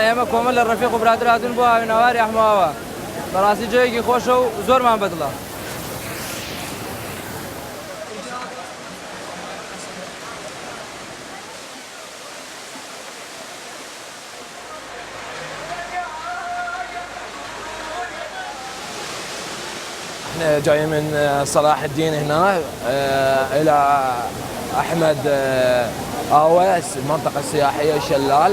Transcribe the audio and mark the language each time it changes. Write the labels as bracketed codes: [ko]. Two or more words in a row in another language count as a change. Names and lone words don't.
[ckb] ئێمە کۆمەڵ لە ڕەفیق و برادر هاتوون بۆ هاوینەواری ئەحماوە. بەڕاستی جوێیەکی خۆشە و زۆرمان بەدڵە. [ar] احنا جايين من صلاح الدين هنا الى احمد آوى، المنطقة السياحية شلال.